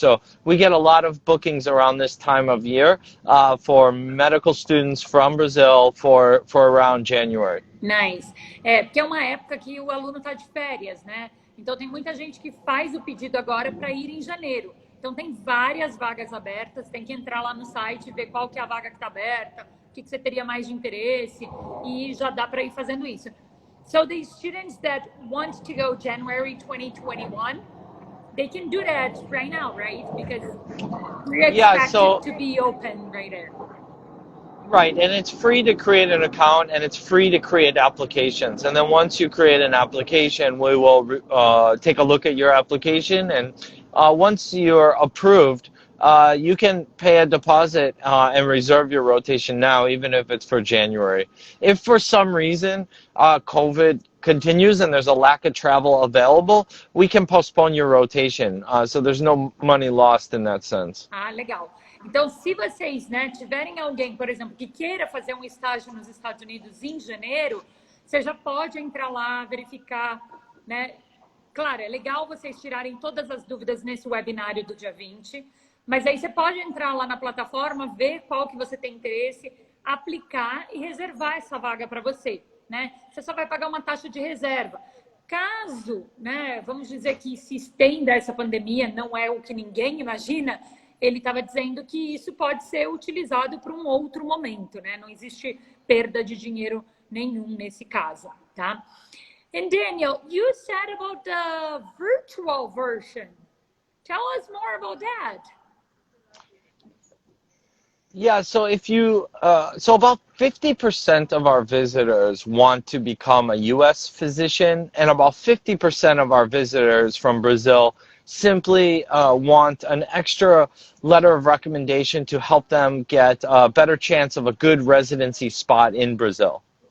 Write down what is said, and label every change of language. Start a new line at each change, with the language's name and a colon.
English: So we get a lot of bookings around this time of year for medical students from Brazil for around January. Nice.
Portuguese: Porque é uma época que o aluno está de férias, né? Então tem muita gente que faz o pedido agora para ir em janeiro. Então tem várias vagas abertas, tem que entrar lá no site e ver qual que é a vaga que está aberta, o que você teria mais de interesse, e já dá para ir fazendo isso.
English: So the students that want to go January 2021, they can do that right now, right? Because we expect it to be open right there. Right, and it's free to create an account and it's free to create applications. And then once you create an application, we will take a look at your application. And once you're approved, you can pay a deposit and reserve your rotation now, even if it's for January. If for some reason COVID continues and there's a lack of travel available, we can postpone your rotation. So there's no money lost in that sense.
Portuguese: Legal. Então, se vocês, né, tiverem alguém, por exemplo, que queira fazer um estágio nos Estados Unidos em janeiro, você já pode entrar lá, verificar, né? Claro, é legal vocês tirarem todas as dúvidas nesse webinário do dia 20, mas aí você pode entrar lá na plataforma, ver qual que você tem interesse, aplicar e reservar essa vaga para você, né? Você só vai pagar uma taxa de reserva. Caso, né, vamos dizer que se estenda essa pandemia, não é o que ninguém imagina, ele estava dizendo que isso pode ser utilizado para um outro momento, né? Não existe perda de dinheiro nenhum nesse caso, tá?
English: And Daniel, you said about the virtual version. Tell us more about that. Yeah, so if you, so about 50% of our visitors want to become a U.S. physician, and about 50% of our visitors from Brazil simply want an extra letter of recommendation to help them get a better chance of a good residency spot in Brazil.